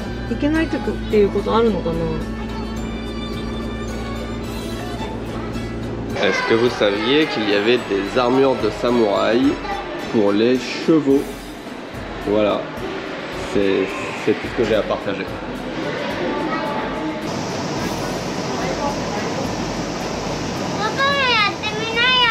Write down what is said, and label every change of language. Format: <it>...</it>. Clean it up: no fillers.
<ja>行けないっていうことあるのかな。</ja> <fr>Est-ce que vous saviez qu'il y avait des armures de samouraï pour les chevaux? Voilà, c'est tout ce que j'ai à partager.</fr> <ja>Papa, やってみなよ。</ja>